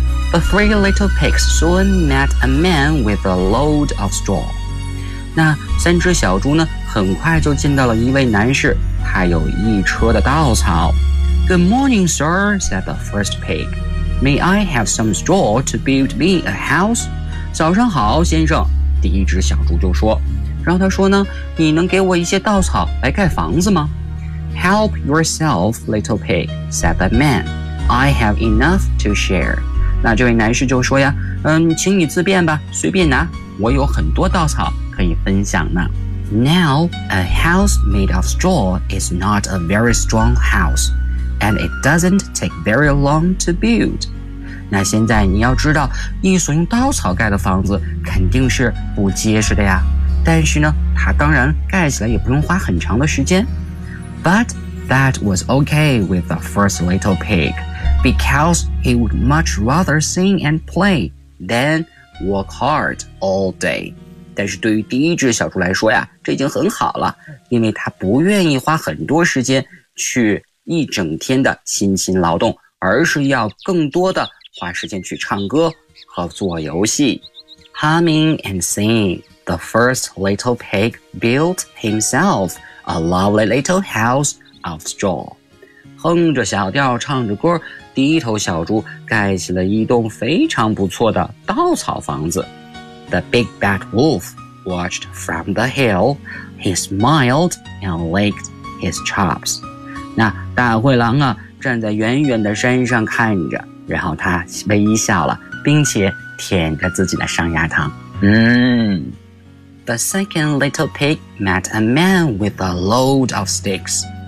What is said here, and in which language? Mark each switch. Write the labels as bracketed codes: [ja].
[en] The three little pigs soon met a man with a load of straw. [zh] 那三只小猪呢，很快就见到了一位男士，他有一车的稻草。 [en] Good morning, sir, said the first pig. May I have some straw to build me a house? [zh] 早上好，先生，第一只小猪就说。然后他说呢，你能给我一些稻草来盖房子吗？ [en] Help yourself, little pig, said the man. I have enough to share. [zh] 那这位男士就说呀，请你自便吧，随便拿，我有很多稻草可以分享呢。 [en] Now, a house made of straw is not a very strong house. And it doesn't take very long to build. [zh] 那现在你要知道，一所用稻草盖的房子肯定是不结实的呀。但是呢，它当然盖起来也不用花很长的时间。 [en] But that was okay with the first little pig, because he would much rather sing and play than work hard all day. [zh] 但是对于第一只小猪来说呀，这已经很好了，因为它不愿意花很多时间去一整天的辛勤劳动，而是要更多的花时间去唱歌和做游戏。 [en] Humming and singing, the first little pig built himself a lovely little house of straw. [zh] 哼着小调唱着歌，第一头小猪盖起了一栋非常不错的稻草房子。 [en] The big bad wolf watched from the hill. He smiled and licked his chops. [zh] 那大灰狼啊，站在远远的山上看着，然后他微笑了，并且舔着自己的上牙膛。 [en] The second little pig met a man with a load of sticks.